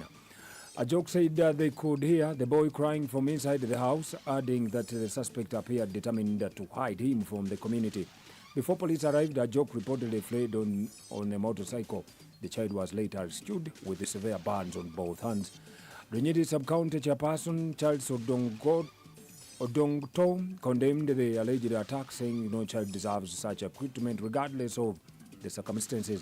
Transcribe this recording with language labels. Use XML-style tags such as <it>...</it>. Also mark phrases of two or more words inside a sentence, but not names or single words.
<en>Ajok said they could hear the boy crying from inside the house, adding that the suspect appeared determined to hide him from the community. Before police arrived, Ajok reportedly fled on a motorcycle. The child was later rescued with severe burns on both hands. Runyeri sub-county chairperson Charles Odongto condemned the alleged attack, saying no child deserves such a treatment regardless of the circumstances.</en>